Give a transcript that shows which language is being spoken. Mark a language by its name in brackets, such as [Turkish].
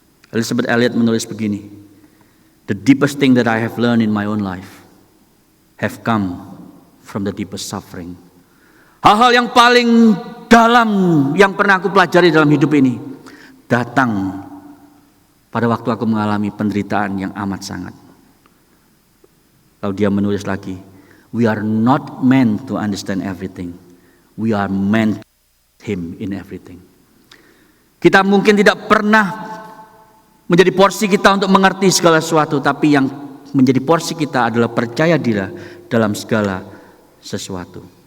[English] Elisabeth Elliot [Indonesian] menulis begini, [English] the deepest thing that I have learned in my own life have come from the deepest suffering. [Indonesian] Hal-hal yang paling dalam yang pernah aku pelajari dalam hidup ini datang pada waktu aku mengalami penderitaan yang amat sangat. Lalu dia menulis lagi, [English] we are not meant to understand everything. We are meant to him in everything. [Indonesian] Kita mungkin tidak pernah menjadi porsi kita untuk mengerti segala sesuatu, tapi yang menjadi porsi kita adalah percaya diri dalam segala sesuatu.